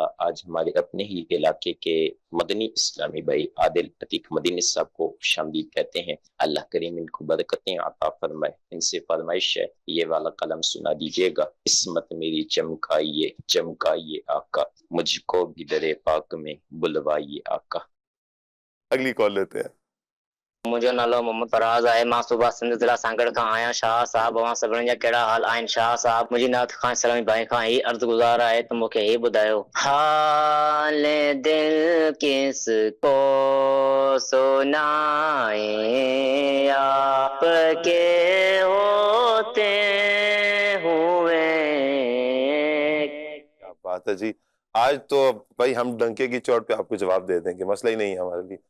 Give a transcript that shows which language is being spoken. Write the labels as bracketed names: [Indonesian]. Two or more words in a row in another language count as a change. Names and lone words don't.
[Urdu] آج ہمارے اپنے ہی علاقے کے مدنی اسلامی بھائی عادل عتیق مدنی صاحب کو شامدید کہتے ہیں، اللہ کریم ان کو برکتیں عطا فرمائے۔ ان سے فرمائش ہے یہ والا قلم سنا دیجیے گا۔ عصمت میری چمکائیے چمکائیے آقا، مجھ کو بھی در پاک میں بلوائیے آقا۔ اگلی کال لیتے ہیں۔ [Sindhi] मुंहिंजो नालो मोहम्मद फराज़ आहे। मां सूबा सिंध ज़िला सांगड़ खां आहियां। शाह साहब अवां सभिनी जा कहिड़ा हाल आहिनि? शाह साहब मुंहिंजी नात खां इस्लामी भाई खां ही अर्ज़ गुज़ार आहे त मूंखे ही ॿुधायो, [Urdu] حال دل کس کو سنائے آپ کے ہوتے ہوئے. کیا بات ہے جی. آج تو بھائی ہم ڈنکے کی چوٹ پے آپ کو جواب دے دیں گے، مسئلہ ہی نہیں ہے ہمارے لیے.